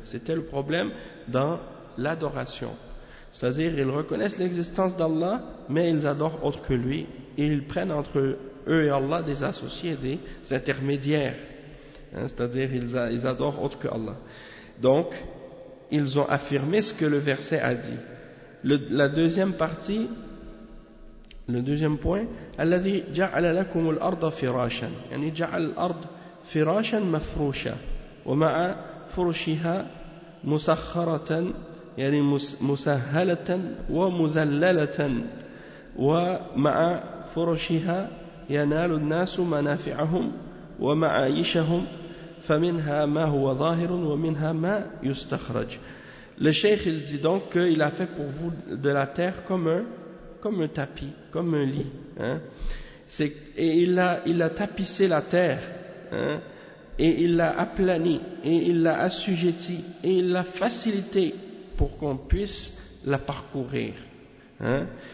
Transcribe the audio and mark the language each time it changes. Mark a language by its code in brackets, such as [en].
[fr] C'était le problème dans l'adoration. C'est-à-dire, ils reconnaissent l'existence d'Allah, mais ils adorent autre que lui. Ils prennent entre eux et Allah des associés, des intermédiaires, Hein, c'est-à-dire, ils adorent autre que Allah. Donc, ils ont affirmé ce que le verset a dit. La deuxième partie, le deuxième point, [ar] الذي جعل لكم الأرض فراشا, يعني جعل الأرض فراشا مفروشا ومع فرشها مسخرة يعني مسهلة ومذللة ومع فرشها ينال الناس منافعهم ومعايشهم فمنها ما هو ظاهر ومنها ما يستخرج. [fr] Le cheikh, il dit donc qu'il a fait pour vous de la terre comme un tapis, comme un lit. Hein. Il a tapissé la terre, hein, et il l'a aplani, et il l'a assujetti, et il l'a facilité pour qu'on puisse la parcourir. Hein.